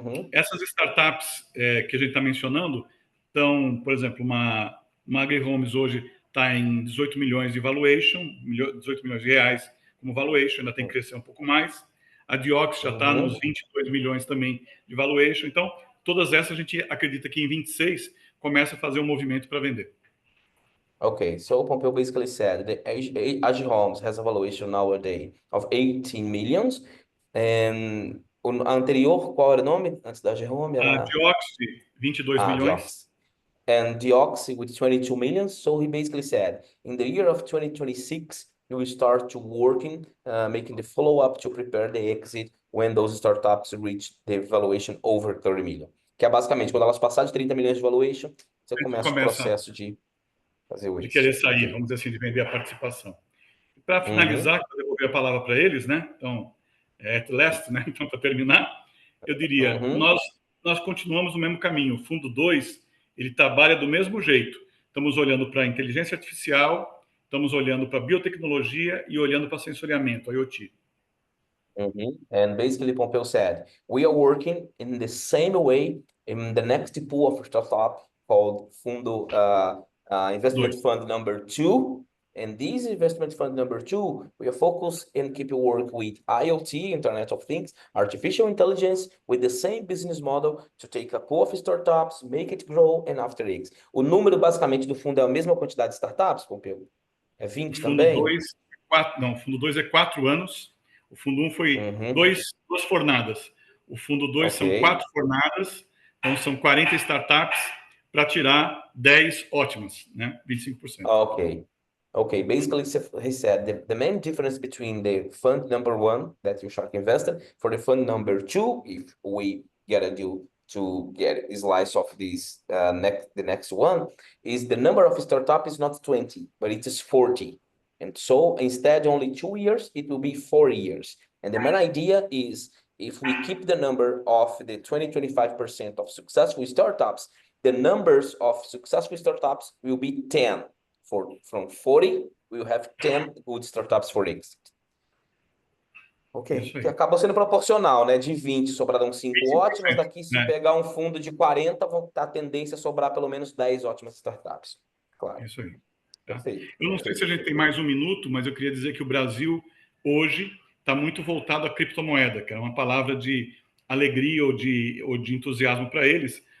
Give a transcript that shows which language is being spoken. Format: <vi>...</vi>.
<pt>Essas startups que a gente está mencionando estão, por exemplo, uma AgriHomes hoje está em 18 milhões de valuation, 18 milhões de reais como valuation, ainda tem que crescer um pouco mais. A Diox já está nos 22 milhões também de valuation. Então, todas essas a gente acredita que em 26 começa a fazer um movimento para vender.</pt> <en>Okay, so Pompeu basically said that AgriHomes has a valuation nowadays of 18 millions.</en> <pt>And o anterior, qual era o nome antes da AgriHome? A Era... Diox, 22 milhões.</pt> <en>Diox. And Diox with 22 million. So he basically said, in the year of 2026, you will start to working, making the follow-up to prepare the exit when those startups reach the valuation over 30 million.</en> <pt>Que é basicamente, quando elas passarem de 30 milhões de valuation, você começa o processo de fazer o de</pt> <en>exit.</en> <pt>querer sair, vamos dizer assim, de vender a participação. Para finalizar, para devolver a palavra para eles, né? Então,</pt> <en>at last,</en> <pt>né? Então, para terminar, eu diria, nós continuamos no mesmo caminho. O fundo 2, ele trabalha do mesmo jeito. Estamos olhando para a inteligência artificial, estamos olhando para a biotecnologia e olhando para sensoriamento, IoT.</pt> <en>And basically, Pompeu said, we are working in the same way in the next pool of startup called Fundo Investment Fund number 2. And this investment fund number 2, we are focused in keeping work with IoT, Internet of Things, artificial intelligence, with the same business model to take a pool of startups, make it grow, and after exit.</en> <pt>O número, basicamente, do fundo é a mesma quantidade de startups, Pompeu? É 20 também? O fundo 2 é 4 anos. O fundo 1 foi duas fornadas. O fundo 2 são 4 fornadas. Então, são 40 startups para tirar 10 ótimas, né? 25%.</pt> <en>Okay, basically he said the main difference between the fund number 1 that you Shark invested for the fund number 2, if we get a deal to get a slice of this the next one, is the number of startups is not 20, but it is 40. And so instead only 2 years, it will be 4 years. And the main idea is if we keep the number of the 20-25% of successful startups, the numbers of successful startups will be 10. From 40, we will have 10 good startups for exit.</en> <pt>Ok, que acaba sendo proporcional, né? De 20 sobraram 5 ótimas, daqui se pegar um fundo de 40, vão ter a tendência a sobrar pelo menos 10 ótimas startups. Claro. Isso aí. Tá? Perfeito. Eu não sei se a gente tem mais um minuto, mas eu queria dizer que o Brasil, hoje, está muito voltado à criptomoeda, que é uma palavra de alegria ou de entusiasmo para eles.</pt>